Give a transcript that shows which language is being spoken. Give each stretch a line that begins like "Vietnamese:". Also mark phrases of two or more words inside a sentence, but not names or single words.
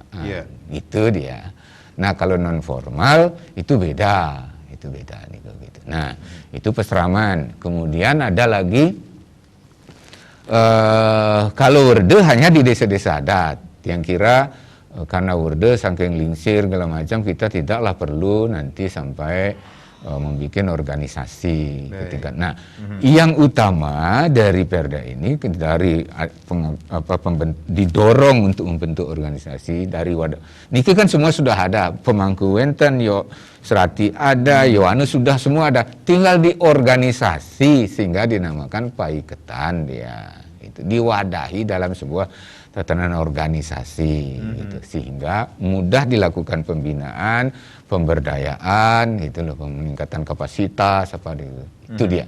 Indonesian: Itu dia. Nah, kalau non formal itu beda. Itu beda nih gitu. Nah, itu peseraman. Kemudian ada lagi kalau werde hanya di desa-desa adat. Yang kira karena werde
Balinese: saking lingsir
Indonesian: segala macam kita tidaklah perlu nanti sampai membuat organisasi. Nah, yang utama dari Perda ini dari didorong untuk membentuk organisasi dari wadah. Niki kan semua sudah ada, pemangku wenten, yo serati ada, yo anu sudah semua ada. Tinggal diorganisasi sehingga dinamakan paiketan dia. Itu diwadahi dalam sebuah tatanan organisasi gitu, sehingga mudah dilakukan pembinaan, pemberdayaan gitu loh, peningkatan kapasitas apa itu dia.